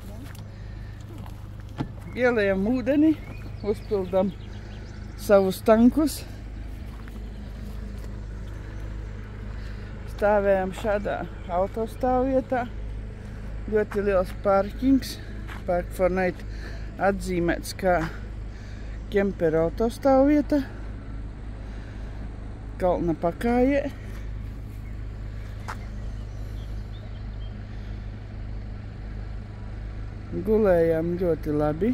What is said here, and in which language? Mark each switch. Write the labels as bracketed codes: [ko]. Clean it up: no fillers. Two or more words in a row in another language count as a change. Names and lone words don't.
[lv] Ielējam ūdeni, uzpildam savus tankus. Stāvējam šādā autostāvvietā. Ļoti liels parkings. Park for Night atzīmēts kā kempera autostāvvieta. Kalna pakājē. Gulējām ļoti labi.